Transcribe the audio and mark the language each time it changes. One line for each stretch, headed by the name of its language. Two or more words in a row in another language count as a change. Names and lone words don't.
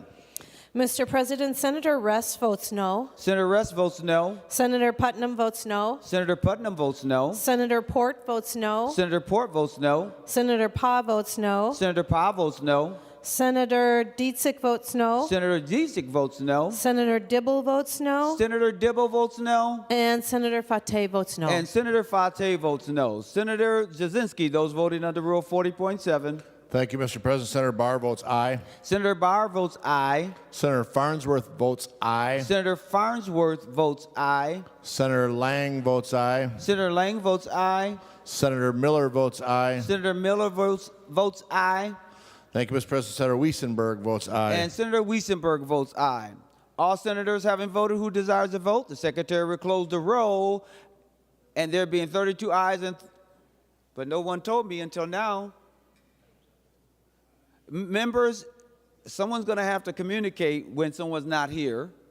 English: Mr. President, Senator Rest votes no. Senator Rest votes no. Senator Putnam votes no. Senator Putnam votes no. Senator Port votes no. Senator Port votes no. Senator Pa votes no. Senator Pa votes no. Senator Dietzig votes no. Senator Dietzig votes no. Senator Dibble votes no. Senator Dibble votes no. And Senator Fateh votes no. And Senator Fateh votes no. Senator Jasinski, those voting under Rule 40.7. Thank you, Mr. President. Senator Barr votes aye. Senator Barr votes aye. Senator Farnsworth votes aye. Senator Farnsworth votes aye. Senator Lang votes aye. Senator Lang votes aye. Senator Miller votes aye. Senator Miller votes aye. Thank you, Mr. President. Senator Weissenberg votes aye. And Senator Weissenberg votes aye. All senators having voted who desires to vote, the Secretary will close the roll, and there being 32 ayes, but no one told me until now. Members, someone's going to have to communicate when someone's not here.